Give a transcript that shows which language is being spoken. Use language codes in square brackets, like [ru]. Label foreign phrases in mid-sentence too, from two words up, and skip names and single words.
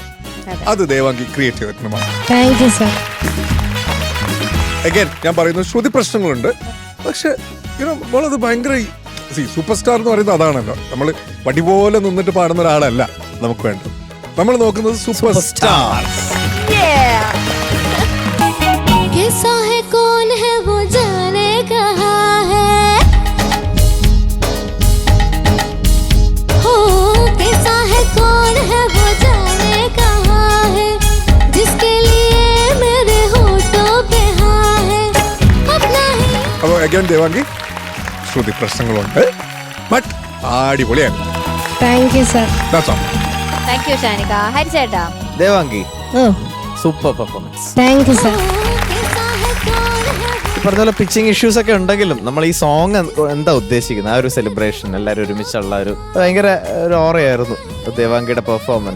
[ml] അത് ദേവാങ്കി ക്രിയേറ്റ് ചെയ്തിട്ടുണ്ട്. [en] thank you sir. [ml] അഗൈൻ ഞാൻ പറയുന്നു, ശ്രുതി പ്രശ്നങ്ങളുണ്ട്. പക്ഷെ നമ്മളത് ഭയങ്കര [en] super star [ml] എന്ന് പറയുന്നത് അതാണല്ലോ. നമ്മൾ വടി പോലെ നിന്നിട്ട് പാടുന്ന ഒരാളല്ല നമുക്ക് വേണ്ടത്. നമ്മൾ നോക്കുന്നത് [en] super star. [hi] कैसा है कौन है वो जाने कहाँ है, हो कैसा है कौन है वो जाने कहाँ है, जिसके लिए मेरे होठों पे हाँ है अपना ही. [ml] അപ്പോൾ അഗൈൻ ദേവാങ്കി ശ്രുതി പ്രശ്നങ്ങളുണ്ട്, ബട്ട് അടിപൊളിയാണ്. [en] thank you sir. thank you ഷാനിക. ഹരിച്ചേട്ടാ. [ml] ദേവാങ്കി ഓ [en] super performance. thank you sir. [ml] ഈ പറഞ്ഞ പോലെ [en] pitching issues [ml] ഒക്കെ ഉണ്ടെങ്കിലും നമ്മൾ ഈ സോങ് എന്താ ഉദ്ദേശിക്കുന്നത്, ആ ഒരു സെലിബ്രേഷൻ, എല്ലാവരും ഒരുമിച്ചുള്ള ഒരു ഭയങ്കര ഒരു ഓറയായിരുന്നു ദേവാങ്കിയുടെ പെർഫോമൻസ്.